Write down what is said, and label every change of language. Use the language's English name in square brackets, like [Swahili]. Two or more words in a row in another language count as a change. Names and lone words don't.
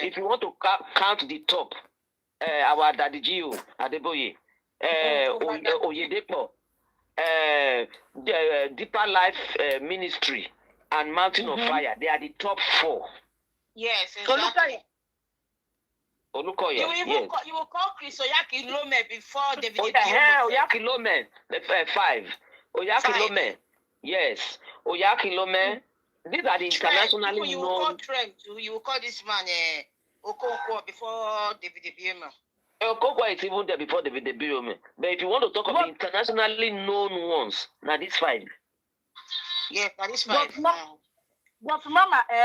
[English] If you want to count the top, our Daddy Gio, Adeboye, Oyedepo, the Deeper Life Ministry, and Mountain of Fire, they are the top 4. Yes, exactly. Olukoya, you will call Chris Oyaki Lome before David. Oyaki Lome, 5. Oyaki Lome, yes. Oyaki Lome. These are the internationally you known. Will call Trent. You will call this man Okonkwo before David Bioma. Okonkwo is even there before David Bioma. But if you want to talk about internationally known ones, now this 5. Yes, that is 5. But Mama,